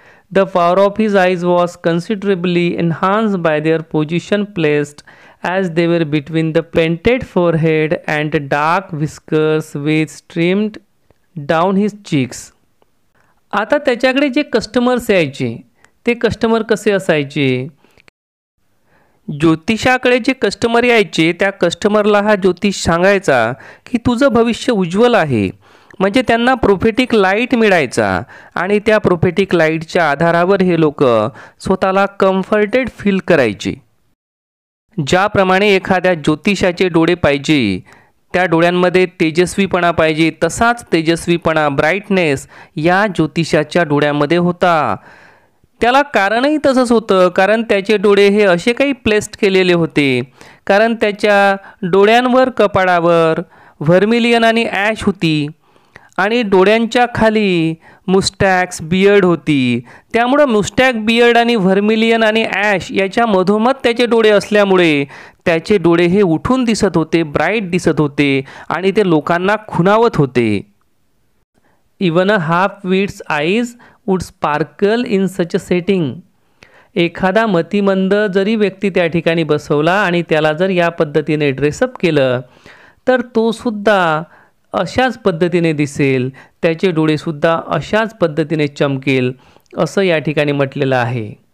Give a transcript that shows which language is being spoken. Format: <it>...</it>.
<en>The power of his eyes was considerably enhanced by their position placed as they were between the painted forehead and the dark whiskers which streamed down his cheeks.</en> <mr>आता त्याच्याकडे जे customers यायचे ते customer कसे असायचे? ज्योतिषाकडे जे customer यायचे त्या कस्टमरला हा ज्योतिष सांगायचा की तुझं भविष्य उज्ज्वल आहे, म्हणजे त्यांना प्रोफेटिक लाईट मिळायचा आणि त्या प्रोफेटिक लाईटच्या आधारावर हे लोक स्वतःला कम्फर्टेड फील करायचे। ज्याप्रमाणे एखाद्या ज्योतिषाचे डोळे पाहिजे, त्या डोळ्यांमध्ये तेजस्वीपणा पाहिजे, तसाच तेजस्वीपणा, ब्राईटनेस या ज्योतिषाच्या डोळ्यामध्ये होता। त्याला कारणही तसंच होतं, कारण त्याचे डोळे हे असे काही प्लेस्ड केलेले होते, कारण त्याच्या डोळ्यांवर, कपाळावर व्हर्मिलियन आणि ॲश होती आणि डोळ्यांच्या खाली मुस्टॅक्स बियर्ड होती. त्यामुळं मुस्टॅक, बियर्ड आणि व्हर्मिलियन आणि ॲश याच्या मधोमध त्याचे डोळे असल्यामुळे त्याचे डोळे हे उठून दिसत होते, ब्राईट दिसत होते आणि ते लोकांना खुणावत होते.</mr> <en>Even a half wits eyes would sparkle in such a setting.</en> <mr>एखादा मतिमंद जरी व्यक्ती त्या ठिकाणी बसवला आणि त्याला जर या पद्धतीने ड्रेसअप केलं तर तो सुद्धा अशाच पद्धतीने दिसेल, त्याचे डोळेसुद्धा अशाच पद्धतीने चमकेल असं या ठिकाणी म्हटलेलं आहे.</mr>